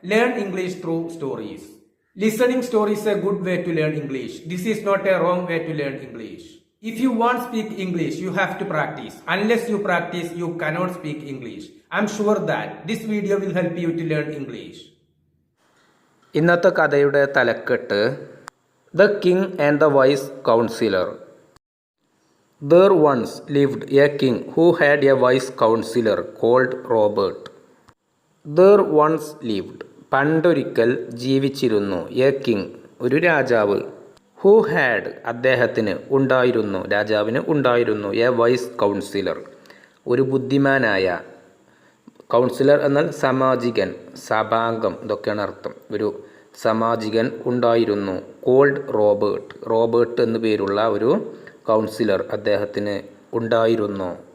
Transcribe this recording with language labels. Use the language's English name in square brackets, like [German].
[English] Learn English through stories. Listening stories is a good way to learn English. This is not a wrong way to learn English. If you want to speak English, you have to practice. Unless you practice, you cannot speak English. I'm sure that this video will help you to learn English. [Malayalam] ഇന്നത്തെ കഥയുടെ തലക്കെട്ട് [English] The king and the wise counsellor. There once lived a king who had a wise counselor called Robert. There once lived, [Malayalam] പണ്ടൊരിക്കൽ ജീവിച്ചിരുന്നു, A king, ഒരു രാജാവ്, [English] who had, [Malayalam] അദ്ദേഹത്തിന് ഉണ്ടായിരുന്നു, രാജാവിന് ഉണ്ടായിരുന്നു, [English] a wise counsellor, [Malayalam] ഒരു ബുദ്ധിമാനായ, കൗൺസിലർ എന്നാൽ സാമാജികൻ, സഭാംഗം ഇതൊക്കെയാണ് അർത്ഥം, ഒരു സാമാജികൻ ഉണ്ടായിരുന്നു, [English] called Robert, [Malayalam] റോബർട്ട് എന്നു പേരുള്ള ഒരു കൗൺസിലർ അദ്ദേഹത്തിന് ഉണ്ടായിരുന്നു.